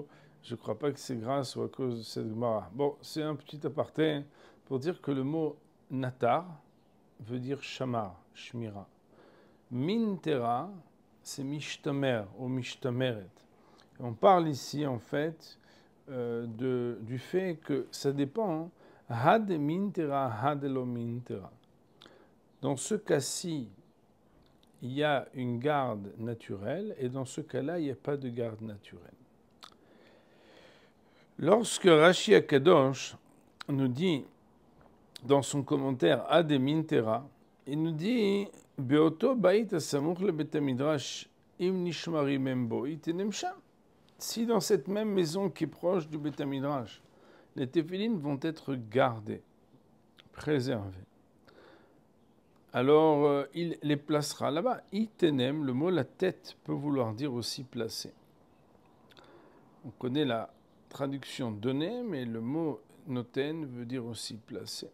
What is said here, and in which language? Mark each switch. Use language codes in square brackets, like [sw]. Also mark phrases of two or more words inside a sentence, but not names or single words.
[fr] Je ne crois pas que c'est grâce ou à cause de cette Gemara. Bon, c'est un petit aparté pour dire que le mot natar veut dire shamar, shmira. Mintera, c'est mishtamer ou mishtameret. On parle ici, en fait, du fait que ça dépend. [arc] הא מינטרא הא לא מינטרא. [fr] Dans ce cas-ci, il y a une garde naturelle, et dans ce cas-là, il n'y a pas de garde naturelle. Lorsque Rashi Akadosh nous dit, dans son commentaire [arc] הא מינטרא, [fr] il nous dit [he] באותו בית הסמוך לבית המדרש אם נשמרים משם יתנם שם. [fr] Si dans cette même maison qui est proche du [he] בית מדרש, [fr] les téphilines vont être gardés, préservés, alors il les placera là-bas. Itenem, le mot la tête peut vouloir dire aussi placer. On connaît la traduction donnée, mais le mot noten veut dire aussi placer.